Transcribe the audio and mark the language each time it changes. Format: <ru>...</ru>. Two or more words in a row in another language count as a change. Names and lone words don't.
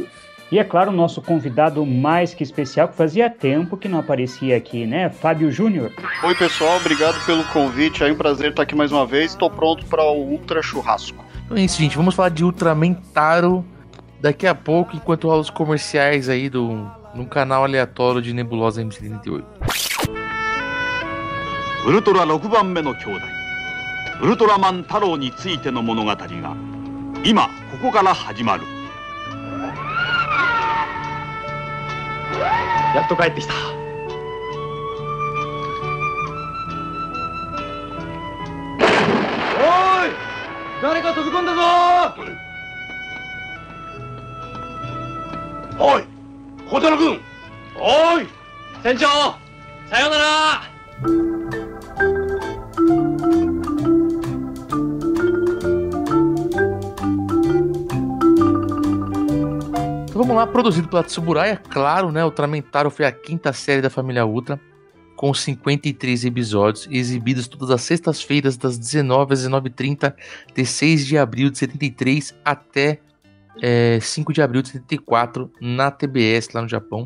<pt>E é claro, o nosso convidado mais que especial, que fazia tempo que não aparecia aqui, né? Fábio Júnior. Oi, pessoal, obrigado pelo convite. É um prazer estar aqui mais uma vez. Estou pronto para o Ultra Churrasco. Então é isso, gente. Vamos falar de Ultraman Taro daqui a pouco, enquanto rola os comerciais aí num canal aleatório de Nebulosa M78.</pt> <ja>ウルトラ6番目の兄弟ウルトラマン太郎についての物語が今ここから始まる。やっと帰ってきた。おい、誰か飛び込んだぞ。おい、小太郎君。おい、船長、さようなら。</ja> <pt>Vamos lá, produzido pela Tsuburaya, claro, né? Ultraman Taro foi a quinta série da família Ultra, com 53 episódios, exibidos todas as sextas-feiras, das 19 às 19h30, de 6 de abril de 73 até 5 de abril de 74, na TBS, lá no Japão.</pt>